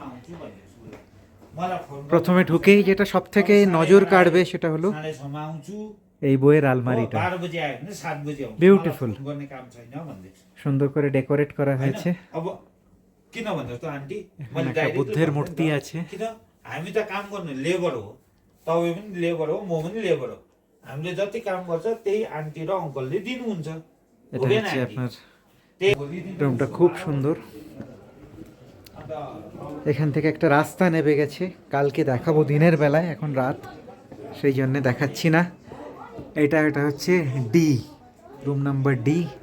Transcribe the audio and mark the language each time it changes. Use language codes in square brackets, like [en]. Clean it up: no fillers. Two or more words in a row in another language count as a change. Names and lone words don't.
[bn] প্রথমে ঢুকেই যেটা সব থেকে নজর কাড়বে সেটা হলো এই বইয়ের আলমারিটা। বিউটিফুল, সুন্দর করে ডেকোরেট করা হয়েছে। এখানে একটা বুদ্ধের মূর্তি আছে। [ne] हामी त काम गर्ने लेबर हो, तपाईँ पनि लेबर हो, म पनि लेबर हो। हामीले जति काम गर्छ त्यही आन्टी र अङ्कलले दिनुहुन्छ। [bn] এটা হচ্ছে আপনার রুমটা, খুব সুন্দর। এখান থেকে একটা রাস্তা নেমে গেছে, কালকে দেখাবো দিনের বেলায়, এখন রাত, সেই জন্য দেখাচ্ছি না। এটা হচ্ছে ডি, [en] room number [bn] ডি।